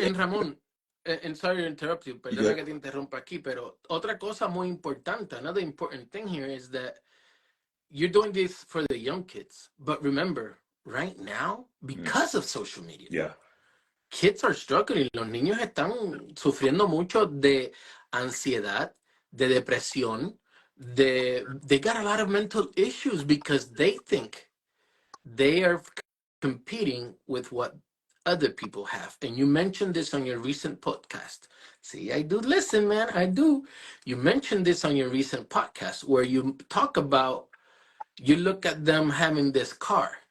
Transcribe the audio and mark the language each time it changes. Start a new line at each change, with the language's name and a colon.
English: And Ramon, and sorry to interrupt you,
Spanish: perdona que te interrumpa aquí, pero otra cosa muy importante,
English: another important thing here is that you're doing this for the young kids. But remember, right now, because of social media, kids are struggling.
Spanish: Los niños están sufriendo mucho de ansiedad, de depresión.
English: They got a lot of mental issues because they think they are competing with what other people have. And you mentioned this on your recent podcast. See, I do listen, man. I do. You mentioned this on your recent podcast where you talk about, you look at them having this car.